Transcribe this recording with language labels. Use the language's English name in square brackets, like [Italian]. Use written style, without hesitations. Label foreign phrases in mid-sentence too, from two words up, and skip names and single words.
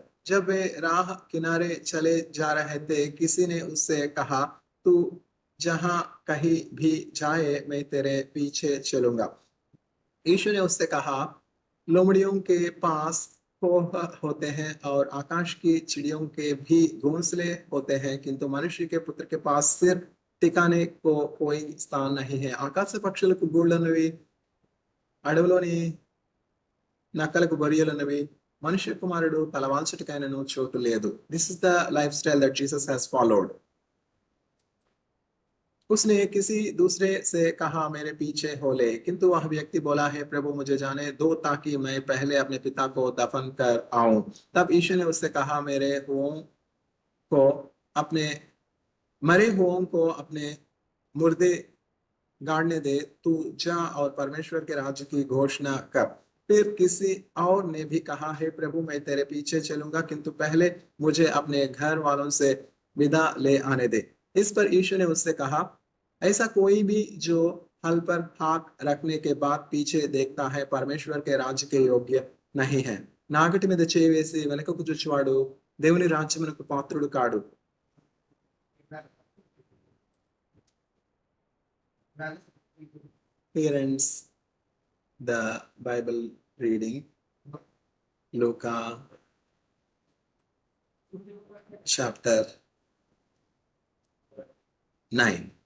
[Hindi] जब वे राह किनारे चले जा रहे थे, किसी ने उससे कहा, तू जहां कहीं भी जाए मैं तेरे पीछे चलूंगा। यीशु ने उससे कहा, लोमड़ियों के पास खोह होते हैं और आकाश की चिड़ियों के भी घोंसले होते हैं, किंतु मनुष्य के पुत्र के पास सिर टिकाने को कोई स्थान नहीं है। [Telugu] आकाश పక్షులకు గూళ్ళనువి, అడవిలోని నక్కలకు బొరియలున్నవి, మనుష్య కుమారుడు తలవాల్చుటకైనను చోటు లేదు. [English] This is the life style that Jesus has followed. [Hindi] उसने किसी दूसरे से कहा मेरे पीछे हो ले, किंतु वह व्यक्ति बोला है प्रभु मुझे जाने दो ताकि मैं पहले अपने पिता को दफन कर आऊं. तब यीशु ने उससे कहा मेरे हुओं को अपने मरे हुओं को अपने मुर्दे गाड़ने दे, तू जा और परमेश्वर के राज्य की घोषणा कर. फिर किसी और ने भी कहा है प्रभु मैं तेरे पीछे चलूंगा, किंतु पहले मुझे अपने घर वालों से विदा ले आने दे. इस पर यीशु ने उससे कहा ऐसा कोई भी जो हल पर हाथ रखने के बाद पीछे देखता है परमेश्वर के राज्य के योग्य नहीं है. [Telugu] నాగటి మీద చేయి వేసి వెనకకు చూచువాడు దేవుని రాజ్యమునకు పాత్రుడు కాడు. [English] Here ends the Bible reading. Luca chapter 9.